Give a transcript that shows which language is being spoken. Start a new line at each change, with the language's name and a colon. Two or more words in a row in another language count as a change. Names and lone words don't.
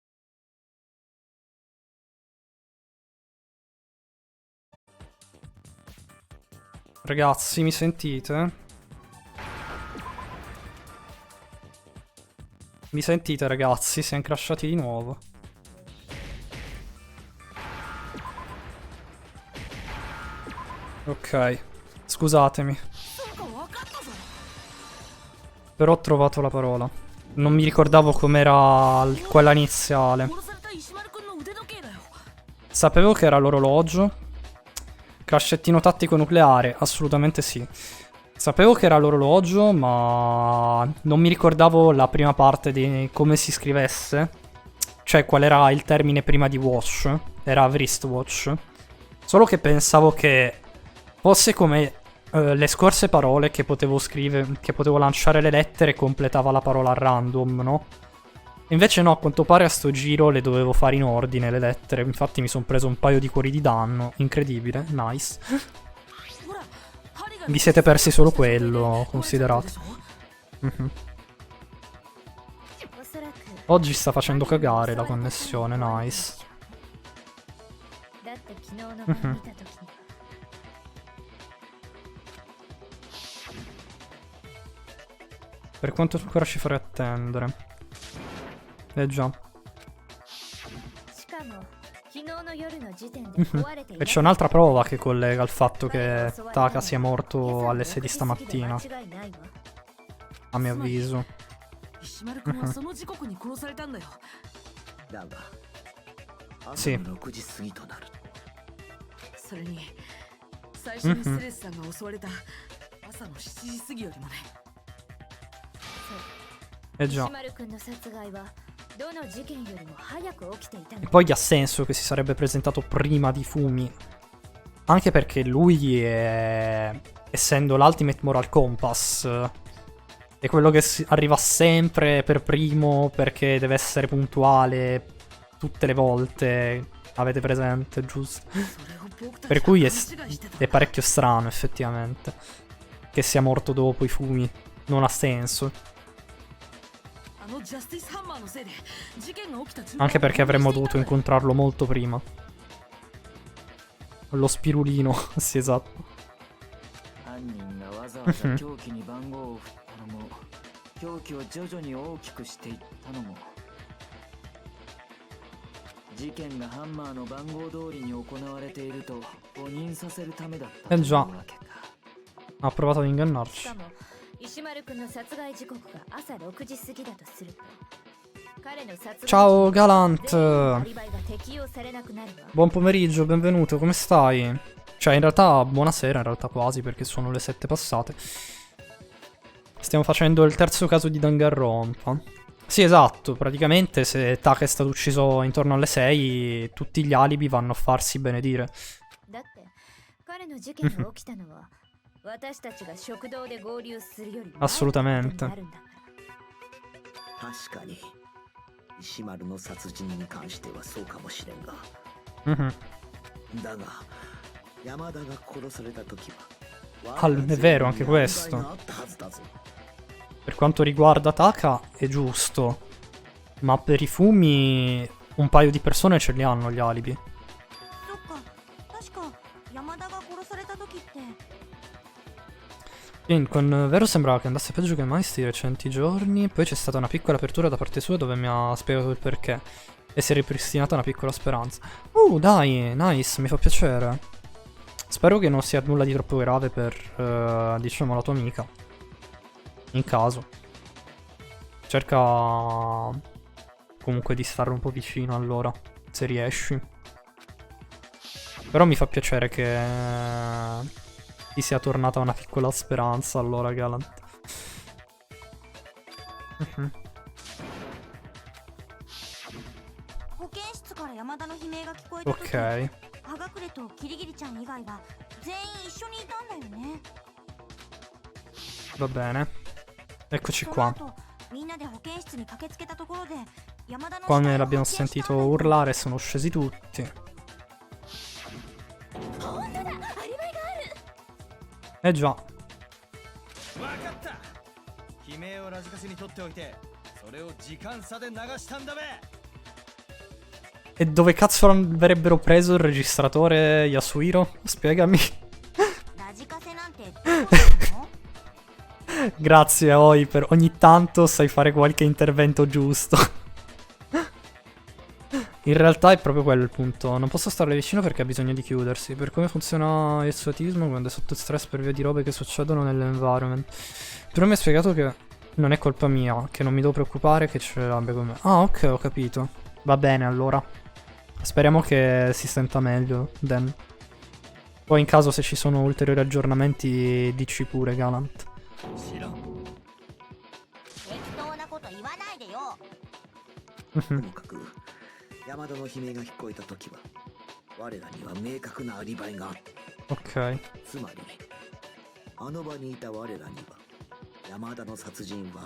Italian: Ragazzi, mi sentite? Mi sentite, ragazzi? Siamo crashati di nuovo. Ok. Scusatemi.
Japanese: そうか分かったぞ
Italian: Però ho trovato la parola. Non mi ricordavo com'era quella iniziale.
Japanese: 殺された石丸君の腕時計だよ
Italian: Sapevo che era l'orologio. Crascettino tattico nucleare, assolutamente sì. Sapevo che era l'orologio, ma non mi ricordavo la prima parte di come si scrivesse. Cioè, qual era il termine prima di watch. Era wristwatch. Solo che pensavo che fosse come le scorse parole che potevo scrivere, che potevo lanciare le lettere e completava la parola a random, no? Invece no, a quanto pare a sto giro le dovevo fare in ordine le lettere. Infatti mi sono preso un paio di cuori di danno. Incredibile, nice.
Japanese: ほら針が
Italian: Vi siete persi solo quello, considerate. Mhm.
Japanese: おそらく
Italian: Oggi sta facendo cagare la connessione, nice.
Japanese: だって昨日の晩見た時に
Italian: Per quanto ancora ci farei attendere. Eh già.
Japanese: しかも昨日の夜の時点で壊れてい
Italian: E
Japanese: ない
Italian: c'è un'altra prova che collega il fatto che Taka sia morto alle 6 di stamattina,
Japanese: 間違いないわ
Italian: a mio avviso.
Japanese: 石丸君はその時刻に殺されたんだよだが
Italian: sì
Japanese: 朝の6時過ぎとなる。それに最初にストレスさんが襲われた朝の7時過ぎよりもね
Italian: Eh già.
Japanese: 石丸君の殺害はどの事件よりも早く起きていた
Italian: E
Japanese: の
Italian: poi ha senso che si sarebbe presentato prima di Fumi. Anche perché lui è... essendo l'Ultimate Moral Compass, è quello che arriva sempre per primo perché deve essere puntuale tutte le volte. Avete presente, giusto?
Japanese: それを僕たち
Italian: Per
Japanese: が
Italian: cui
Japanese: 勘違いしてた
Italian: è parecchio strano, effettivamente, che sia morto dopo i Fumi. Non ha senso.
Japanese: あのジャスティスハンマーのせいで事件が起きた順番
Italian: Anche perché avremmo dovuto
Japanese: を混同していたんだよ
Italian: incontrarlo molto prima. Lo spirulino, sì, esatto.
Japanese: 犯人がわざわざ凶器に番号を振ったのも凶器を徐々に大きくしていったのも事件がハンマーの番号通りに行われていると誤認させるためだったというわけか
Italian: Ha provato ad
Japanese: し
Italian: ingannarci.
Japanese: かも石丸君の殺害時刻が朝6時過ぎだとすると彼の殺害
Italian: Ciao
Japanese: 全員の
Italian: Galant.
Japanese: アリバイが適用されなくなるわ
Italian: Buon pomeriggio, benvenuto, come stai? Cioè, in realtà, buonasera, in realtà quasi, perché sono le 7 passate. Stiamo facendo il terzo caso di Danganronpa. Sì, esatto, praticamente se Taka è stato ucciso intorno alle 6, tutti gli alibi vanno a farsi benedire.
Japanese: だって彼の事件が起きたのは私たちが食堂で合流するより前のことに
Italian: Assolutamente.
Japanese: なるんだから確かに石丸の殺人に関してはそうかもしれんが、 Mhm. だが山田が殺された時は
Italian: Ah, è vero anche questo. Per quanto riguarda Taka è giusto, ma per i fumi un paio di persone ce li hanno gli alibi.
Japanese: そっか確か山田が殺された時って
Italian: Con Vero sembrava che andasse peggio che mai sti recenti giorni, poi c'è stata una piccola apertura da parte sua dove mi ha spiegato il perché e si è ripristinata una piccola speranza. Dai, nice, mi fa piacere. Spero che non sia nulla di troppo grave per, diciamo, la tua amica. In caso. Cerca comunque di stare un po' vicino allora, se riesci. Però mi fa piacere che ti sia tornata una piccola speranza allora, Galant. Mhm.
Japanese: 保健室から山田の悲鳴が聞こえた時
Italian: Ok,
Japanese: 葉隠れとキリギリちゃん以外は全員一緒にいたんだよね
Italian: va bene. Eccoci
Japanese: その
Italian: qua.
Japanese: 後みんなで保健室に駆けつけたところで山田の
Italian: Qua
Japanese: 死
Italian: me
Japanese: 体を
Italian: l'abbiamo
Japanese: 発見したん
Italian: sentito
Japanese: だよ
Italian: urlare, sono scesi tutti.
Japanese: 本当だアリバイがある
Italian: Eh già.
Japanese: わかった悲鳴をラジカセに取っておいてそれを時間差で流したんだべ
Italian: E dove cazzo avrebbero preso il registratore Yasuhiro? Spiegami.
Japanese: ラジカセなんてどうなの
Italian: Grazie, Oi, per ogni tanto sai fare qualche intervento giusto. In realtà è proprio quello il punto. Non posso starle vicino perché ha bisogno di chiudersi. Per come funziona il suo autismo quando è sotto stress per via di robe che succedono nell'environment. Però mi ha spiegato che non è colpa mia, che non mi devo preoccupare, che ce l'abbia con me. Ah, ok, ho capito. Va bene, allora. Speriamo che si senta meglio, Dan. Poi in caso se ci sono ulteriori aggiornamenti, dici pure, Galant.
Japanese: 知らん適当なこと言わないでよともかく山田の悲鳴が聞こえた時は我らには明確なアリバイがあった
Italian: Ok.
Japanese: つまりあの場にいた我らには山田の殺人は